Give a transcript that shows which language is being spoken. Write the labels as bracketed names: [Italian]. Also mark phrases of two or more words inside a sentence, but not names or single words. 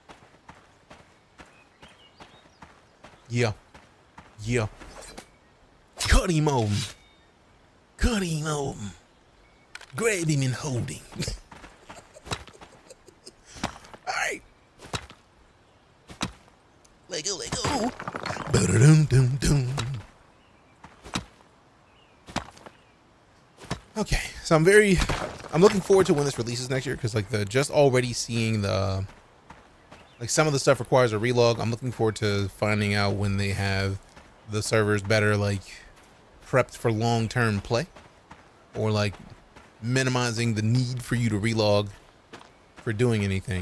[English] Yeah. Cut him open. Grab him and hold him. Alright. Let go. Ba-da-dum-dum-dum. Okay, so I'm looking forward to when this releases next year, because like just already seeing like some of the stuff requires a relog. I'm looking forward to finding out when they have the servers better like prepped for long-term play, or like minimizing the need for you to relog for doing anything.